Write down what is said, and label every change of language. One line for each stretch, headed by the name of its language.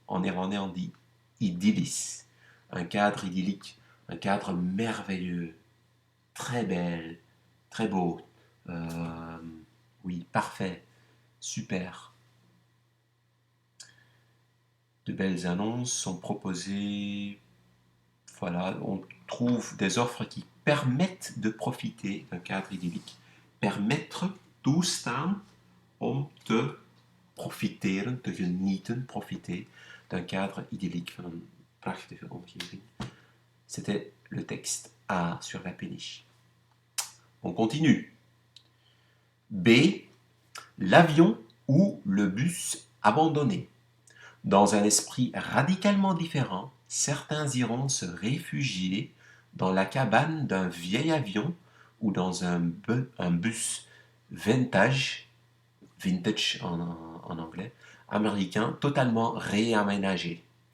French: En néerlandais, on dit idyllis. Un cadre idyllique, un cadre merveilleux, très belle, très beau. Euh, oui, parfait, super. De belles annonces sont proposées. Voilà, on trouve des offres qui permettent de profiter d'un cadre idyllique.
Dutch: Permettre, toestaan om te profiteren, te genieten,
French: profiter d'un cadre idyllique,
Dutch: van een prachtige omgeving.
French: C'était le texte A sur la péniche. On continue. B. L'avion ou le bus abandonné. Dans un esprit radicalement différent, certains iront se réfugier dans la cabane d'un vieil avion ou dans un bus vintage en anglais, américain, totalement réaménagé.